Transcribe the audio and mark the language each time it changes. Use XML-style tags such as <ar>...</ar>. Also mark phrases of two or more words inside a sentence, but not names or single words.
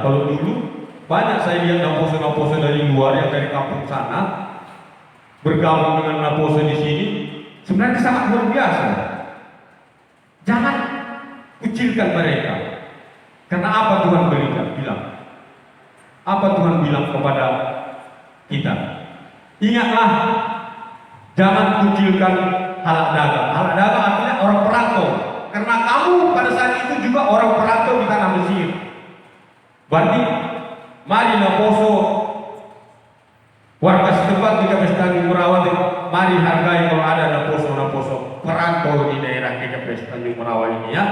<id>Kalau dulu banyak saya lihat Naposo dari luar yang dari kampung sana bergabung dengan Naposo di sini, sebenarnya sangat luar biasa. Jangan kucilkan mereka. Karena apa Tuhan bilang? Apa Tuhan bilang kepada kita? Ingatlah, jangan kucilkan</id> <bts>halak dagang. Halak dagang</bts> <id>artinya orang perantau. Karena kamu pada saat itu juga orang perantau di tanah Mesir. Berarti mari Naposo, warga setempat di Tanjung Merawat, mari hargai kalau ada Naposo perantau di daerah KKP Tanjung Merawat ini ya.</id>